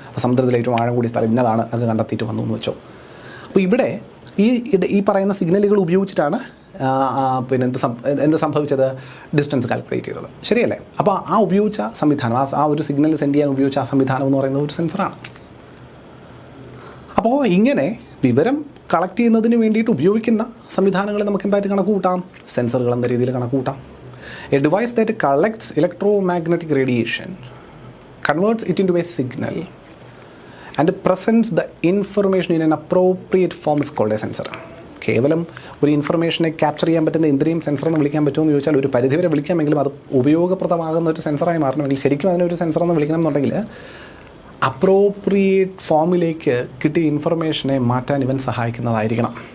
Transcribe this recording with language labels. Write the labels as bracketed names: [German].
[Malayalam] അപ്പോൾ സമുദ്രത്തിലെ ഏറ്റവും ആഴം കൂടിയ സ്ഥലം ഇന്നതാണ് അത് കണ്ടെത്തിയിട്ട് വന്നു എന്ന് വെച്ചോ. അപ്പോൾ ഇവിടെ ഈ പറയുന്ന സിഗ്നലുകൾ ഉപയോഗിച്ചിട്ടാണ് പിന്നെ എന്ത് സംഭവിച്ചത്, ഡിസ്റ്റൻസ് കാൽക്കുലേറ്റ് ചെയ്തത്, ശരിയല്ലേ? അപ്പോൾ ആ ഉപയോഗിച്ച സംവിധാനം, ആ ഒരു സിഗ്നൽ സെൻഡ് ചെയ്യാൻ ഉപയോഗിച്ച ആ സംവിധാനം എന്ന് പറയുന്നത് ഒരു സെൻസറാണ്. അപ്പോൾ ഇങ്ങനെ വിവരം കളക്ട് ചെയ്യുന്നതിന് വേണ്ടിയിട്ട് ഉപയോഗിക്കുന്ന സംവിധാനങ്ങളെ നമുക്ക് എന്തായിട്ട് കണക്ക് കൂട്ടാം, സെൻസറുകൾ എന്ന രീതിയിൽ കണക്ക് കൂട്ടാം. [English] A device that collects electromagnetic radiation, converts it into a signal and presents the information in an appropriate form is called a sensor. [Malayalam] കേവലം ഒരു ഇൻഫർമേഷനെ ക്യാപ്ചർ ചെയ്യാൻ പറ്റുന്ന എന്തിനേയും സെൻസർ എന്ന് വിളിക്കാൻ പറ്റുമോ എന്ന് ചോദിച്ചാൽ ഒരു പരിധിവരെ വിളിക്കാമെങ്കിലും അത് ഉപയോഗപ്രദമാകുന്ന ഒരു സെൻസറായി മാറണമെങ്കിൽ, ശരിക്കും അതിനൊരു സെൻസർ എന്ന് വിളിക്കണം എന്നുണ്ടെങ്കിൽ അപ്രോപ്രിയേറ്റ് ഫോമിലേക്ക് കിട്ടിയ ഇൻഫർമേഷനെ മാറ്റാൻ ഇവൻ സഹായിക്കുന്നതായിരിക്കണം.